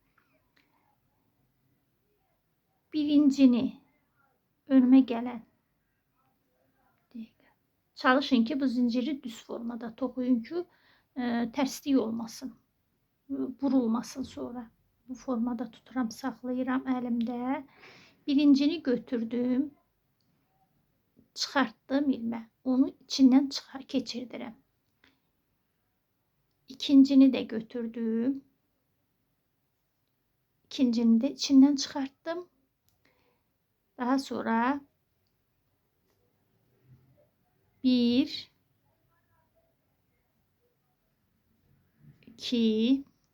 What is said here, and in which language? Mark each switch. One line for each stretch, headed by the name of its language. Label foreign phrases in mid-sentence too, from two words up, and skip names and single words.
Azerbaijani: Birincini önüme gelen, çalışın ki bu zinciri düz formada toxuyun ki tərslik olmasın, burulmasın sonra. Bu formada tuturam, saxlayıram əlimdə. Birincini götürdüm, çıxartdım ilmə. Onu içindən keçirdirəm. İkincini de götürdüm.
Turkish: İkincini de içinden çıkarttım.
Azerbaijani: Daha sonra 1 2